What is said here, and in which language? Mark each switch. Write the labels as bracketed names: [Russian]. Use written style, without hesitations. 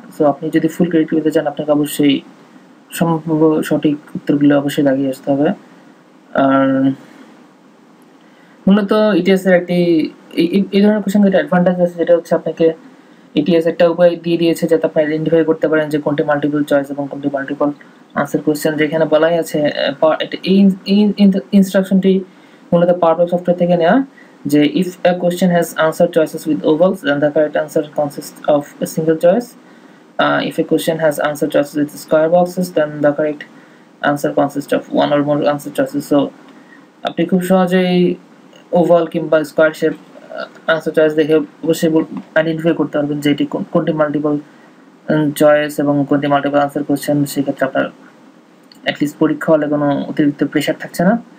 [Bangla] So আপনি যদি ফুল credit পেতে চান আপনাকে অবশ্যই সম্ভাব্য সঠিক উত্তরগুলো অবশ্যই লাগিয়ে আসতে হবে। আর মূলত ইটিএস এর একটি এই ধরনের কোশ্চেনের একটা অ্যাডভান্টেজ আছে, যেটা হচ্ছে আপনাকে ইটিএস একটা উপায় দিয়ে দিয়েছে যাতে আপনি আইডেন্টিফাই করতে পারেন যে কোনটি মাল্টিপল চয়েস এবং কোনটি মাল্টিপল আনসার কোশ্চেন। যেখানে বলাই আছে এই ইনস্ট্রাকশনটি মূলত পাওয়ার সফটওয়্যার থেকে নেওয়া, যে if [English] a question has answer choices with ovals then the correct answer consists of a single choice, If a question has answer choices with square boxes, then the correct answer consists of one or more answer choices. [Bangla] So আপনি খুব সহজেই oval কিংবা square shape answer choice দেখে অবশ্যই identify করতে পারবেন যে এটি কোনটি মাল্টিপল চয়েস এবং কোনটি মাল্টিপল আনসার কোশ্চেন। সেক্ষেত্রে আপনার অ্যাটলিস্ট পরীক্ষা হলে কোনো অতিরিক্ত প্রেশার থাকছে না।